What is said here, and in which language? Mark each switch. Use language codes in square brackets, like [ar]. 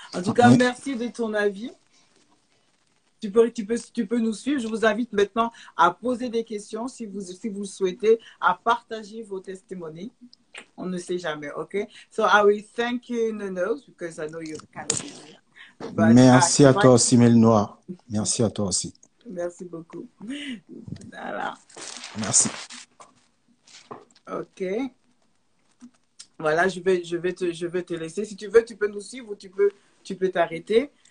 [fr] En tout cas, merci de ton avis. Tu peux nous suivre. Je vous invite maintenant à poser des questions si vous le souhaitez, à partager vos testimonies. On ne sait jamais, OK? [en] So I will thank you in the nose because I know you're kind of busy. But [fr] Merci à toi aussi, Mel Noir. Merci à toi aussi. Merci beaucoup. Voilà. Merci. OK. Voilà, je vais te laisser. Si tu veux, tu peux nous suivre ou tu peux t'arrêter.